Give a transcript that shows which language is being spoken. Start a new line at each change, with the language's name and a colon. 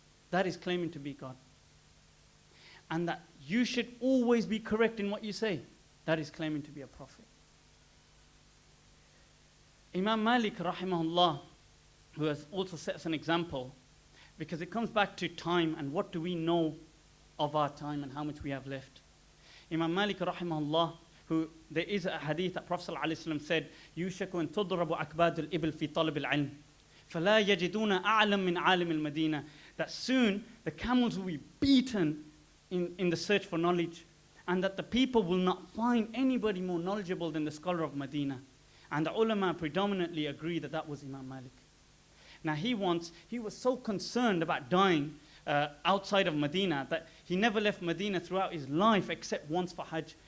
English: That is claiming to be God. And that you should always be correct in what you say. That is claiming to be a prophet. Imam Malik, rahimahullah, who has also set us an example, because it comes back to time and what do we know of our time and how much we have left. Imam Malik, rahimahullah, there is a hadith that Prophet ﷺ said,
Arabic: يُوشَكُ أَن تُضْرَبُ أَكْبَادُ الْإِبِلِ فِي طَلَبِ الْعِلْمِ فَلَا يَجِدُونَ أَعْلَمْ مِنْ عَالِمِ الْمَدِينَةِ.
English: That soon the camels will be beaten in the search for knowledge, and that the people will not find anybody more knowledgeable than the scholar of Medina. And the ulama predominantly agree that that was Imam Malik. Now he was so concerned about dying outside of Medina that he never left Medina throughout his life except once for Hajj.